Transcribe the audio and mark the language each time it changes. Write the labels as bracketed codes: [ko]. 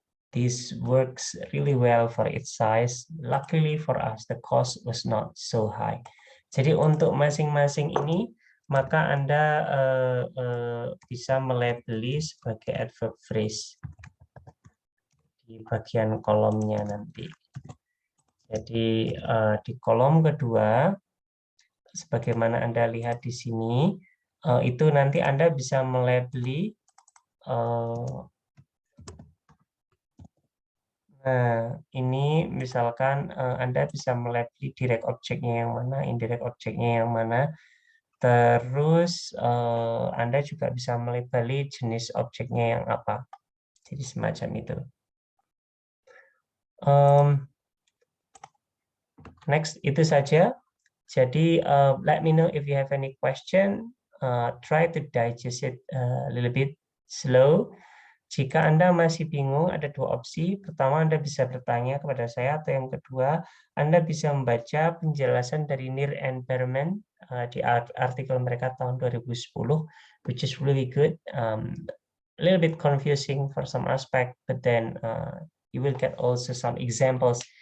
[en] This works really well for its size. Luckily for us, the cost was not so high. [id] Jadi untuk masing-masing ini, maka Anda bisa melabeli sebagai adverb phrase di bagian kolomnya nanti. Jadi di kolom kedua, sebagaimana Anda lihat di sini, itu nanti Anda bisa melabeli. Nah, ini misalkan Anda bisa melabeli direct object-nya yang mana, indirect object-nya yang mana. Terus Anda juga bisa melabeli jenis objeknya yang apa. Jadi semacam itu. Next, itu saja. Jadi [en] let me know if you have any question. Try to digest it a little bit slow. [id] Jika Anda masih bingung, ada dua opsi. Pertama, Anda bisa bertanya kepada saya, atau yang kedua, Anda bisa membaca penjelasan dari Neer and Berman di artikel mereka tahun 2010, [en] which is really good. A little bit confusing for some aspect, but then you will get also some examples.